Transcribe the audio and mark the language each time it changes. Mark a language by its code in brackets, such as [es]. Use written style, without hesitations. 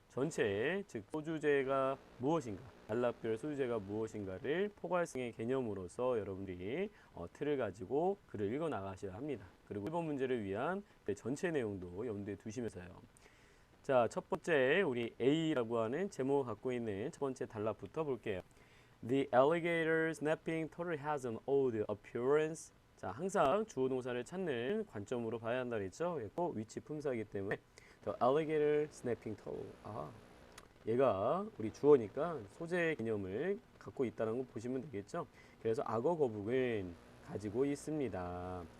[ko] 전체, 즉 소주제가 무엇인가, 단락별 소주제가 무엇인가를 포괄성의 개념으로서 여러분들이 틀을 가지고 글을 읽어 나가셔야 합니다. 그리고 1번 문제를 위한 전체 내용도 염두에 두시면서요. 자, 첫 번째 우리 A라고 하는 제목을 갖고 있는 첫 번째 단락부터 볼게요. [en] The alligator snapping turtle has an odd appearance. [ko] 자, 항상 주어 동사를 찾는 관점으로 봐야 한다 그랬죠. 그리고 위치 품사이기 때문에 The alligator snapping turtle. 얘가 우리 주어니까 소재 개념을 갖고 있다는 거 보시면 되겠죠. 그래서 악어 거북은 가지고 있습니다.